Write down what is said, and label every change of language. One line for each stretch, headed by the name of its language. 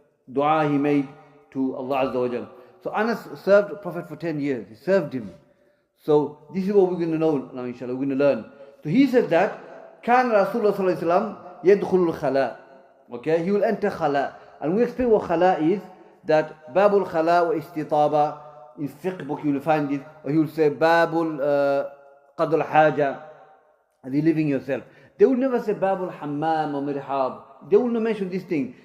English: Dua he made to Allah Azza wa Jal. So Anas served Prophet for 10 years. He served him. So this is what we're going to know now inshallah. We're going to learn. So he said that
Arabic: كان رسول الله صلى الله عليه وسلم يدخل الخلاء.
English: Okay, he will enter khala. And we explain what khala is. That
Arabic: babul khala wa istitaba.
English: In fiqh book you will find it. Or he will say
Arabic: babul qadul haja.
English: Relieving yourself. They will never say
Arabic: babul hammam
English: or mirhab. They will not mention this thing.